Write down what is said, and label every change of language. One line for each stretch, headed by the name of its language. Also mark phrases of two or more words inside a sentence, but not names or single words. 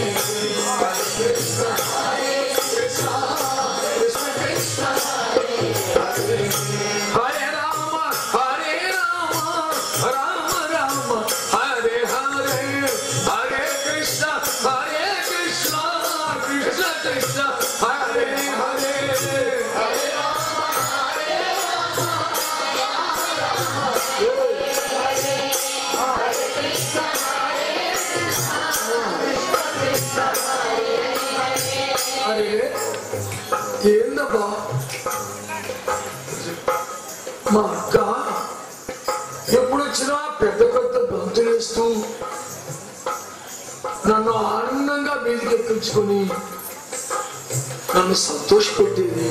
Sanskrit: హరే కృష్ణ హరే కృష్ణ కృష్ణ కృష్ణ హరే హరే రామ హరే రామ రామ రామ హరే హరే హరే కృష్ణ హరే కృష్ణ కృష్ణ కృష్ణ హరే హరే హరే రామ హరే రామ హరే కృష్ణ హరే
Telugu: అరే ఏందబ్బా మా అక్క ఎప్పుడొచ్చినా పెద్ద పెద్ద గంతులు వేస్తూ నన్ను ఆనందంగా మీదికి ఎక్కించుకొని నన్ను సంతోషపెట్టేది.